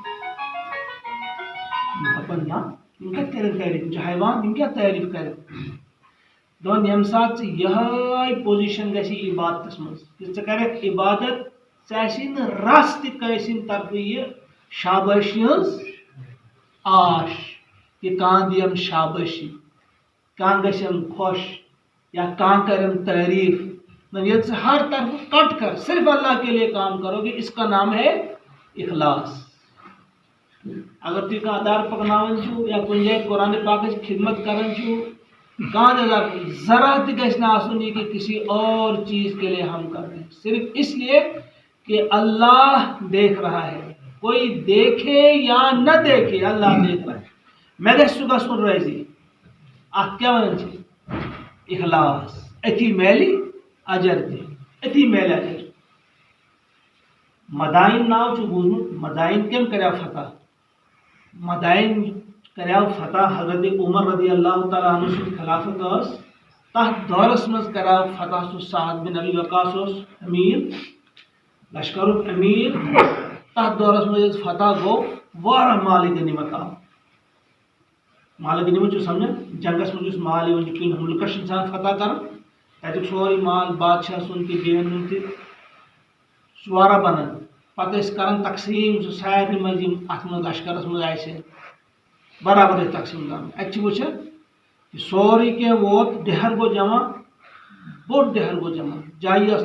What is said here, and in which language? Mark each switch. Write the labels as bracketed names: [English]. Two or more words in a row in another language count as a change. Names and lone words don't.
[Kashmiri] دپان نہ یِم کتہِ کرن تعریٖف یِم چھِ حیوان یِم کیٛاہ تعریٖف کرن دپان ییٚمہِ ساتہٕ ژٕ یِہے پوزِشن گژھی عبادتس منٛز کہ ژٕ کرکھ عبادت ژےٚ آسی نہٕ رژھ تہِ کٲنٛسہِ ہِنٛدِ طرفہٕ یہِ شابٲشی ہٕنٛز آش کہ کانٛہہ دِیم شابٲشی کانٛہہ گژھٮ۪م خۄش یا کانٛہہ کرٮ۪م تعریٖف ییٚلہِ ژٕ ہر طرفہٕ کٹ کر صرف اللہ [Urdu] کے لیے کام کرو گے اس کا نام ہے اخلاص [Kashmiri] اگر تُہۍ کانٛہہ ادارٕ پکناوان چھِو یا کُنہِ جایہِ قرآنِ پاکٕچ خدمت کران چھِو کہاں ذرا تہِ گژھِ نہٕ آسُن [Urdu] یہ کہ کسی اور چیز کے لیے ہم کر رہے ہیں صرف اس لیے کہ اللہ دیکھ رہا ہے [Kashmiri] کوئی دیکھے یا نہ دیکھے اللہ دیکھ رہا ہے میں گژھِ سُہ گژھُن رٲضی اتھ کیٛاہ ونان چھِ اخلاص أتی میلہِ اجر تہِ أتی میلہِ اجر مدائن ناو چھُ بوٗزمُت مدائن کٔمۍ کریو فتح مدائن کریو فتح حضرت عمر [Arabic] رضی اللہ تعالیٰ عنہ [Kashmiri] سٕنٛز خلافت ٲس تتھ دورس منٛز کریو فتح سُہ سعد بن ابی وقاص اوس امیر لشکرُک امیر تتھ دورس منٛز ییٚلہِ فتح گوٚو واریاہ مالہِ غنیمت آو مالہِ غنیمت چھُ سمجھان جنگس منٛز یُس مال یِوان چھُ کُنہِ مُلکس چھُ انسان فتح کران تتیُک سورُے مال بادشاہ سُنٛد تہِ بیٚین ہُنٛد تہِ سُہ چھُ واریاہ بنان پتہٕ ٲسۍ کران تقسیٖم سُہ سارنٕے منٛز یِم اتھ منٛز لشکرس منٛز آسہِ برابر ٲسۍ تقسیٖم کران اتہِ چھِ وٕچھان یہِ سورُے کینٛہہ ووت ڈہر گوٚو جمع بوٚڑ ڈہر گوٚو جمع جایی ٲس